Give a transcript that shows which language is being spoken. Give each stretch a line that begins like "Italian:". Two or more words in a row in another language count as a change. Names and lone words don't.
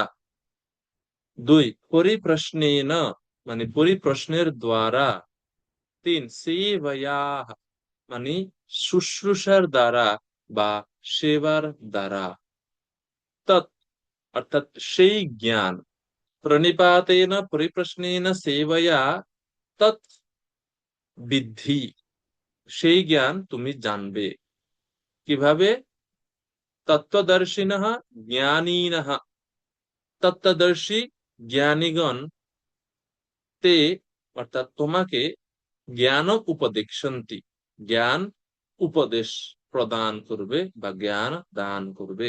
Bangla: 2, পরিপ্রশ্নেন, মানে পরিপ্রশ্নের দ্বারা। 3, সেবয়া, মানে শুশ্রূষার দ্বারা বা সেবার দ্বারা। তৎ, অর্থাৎ সেই জ্ঞান,
Sanskrit: প্রণিপাতেন পরিপ্রশ্নেন সেবয়া তৎ বিদ্ধি,
Bangla: সেই জ্ঞান তুমি জানবে কিভাবে?
Sanskrit: তত্ত্বদর্শিনঃ জ্ঞানীনঃ,
Bangla: তত্ত্বদর্শী জ্ঞানীগণ তে, অর্থাৎ তোমাকে জ্ঞান উপদেশন্তি, জ্ঞান উপদেশ প্রদান করবে বা জ্ঞান দান করবে।